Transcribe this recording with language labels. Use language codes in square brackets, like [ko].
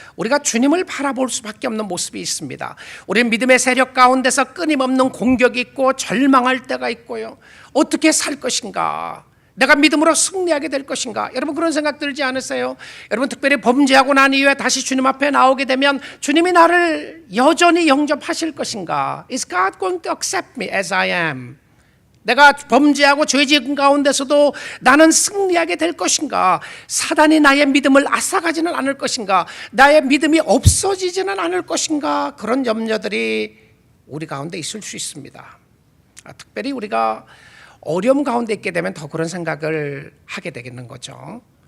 [ko] 우리가 주님을 바라볼 수밖에 없는 모습이 있습니다. 우리는 믿음의 세력 가운데서 끊임없는 공격이 있고 절망할 때가 있고요. 어떻게 살 것인가? 내가 믿음으로 승리하게 될 것인가? 여러분 그런 생각 들지 않으세요? 여러분 특별히 범죄하고 난 이후에 다시 주님 앞에 나오게 되면 주님이 나를 여전히 영접하실 것인가? [en] Is God going to accept me as I am? [ko] 내가 범죄하고 죄 지은 가운데서도 나는 승리하게 될 것인가? 사단이 나의 믿음을 앗아가지는 않을 것인가? 나의 믿음이 없어지지는 않을 것인가? 그런 염려들이 우리 가운데 있을 수 있습니다. 특별히 우리가 어려움 가운데 있게 되면 더 그런 생각을 하게 되겠는 거죠.